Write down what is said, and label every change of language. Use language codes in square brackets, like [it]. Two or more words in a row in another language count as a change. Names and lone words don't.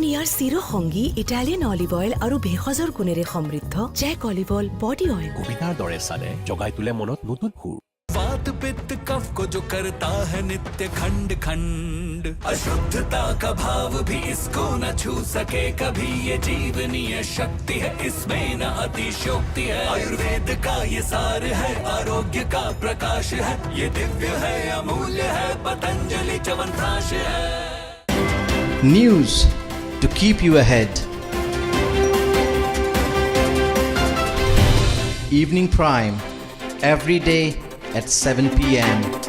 [as] ইয়াৰ চিৰসংগী ইটালিয়ান অলিভ অইল আৰু ভেষজৰ গুণেৰে সমৃদ্ধ জেক অলিভ অইল বডি অইল। কবিতাৰ দৰে চালে জগাই তোলে মনত নতুন সুৰ। [hi] वात पित्त कफ को जो करता है नित्य खंड खंड, अशुद्धता का भाव भी इसको न छू सके कभी, ये जीवनीय शक्ति है इसमें न अतिशयोक्ति है, आयुर्वेद का ये सार है, आरोग्य का प्रकाश है, ये दिव्य है अमूल्य है, पतंजलि च्यवनप्राश है। [en] News to keep you ahead. Evening Prime every day at 7 p.m.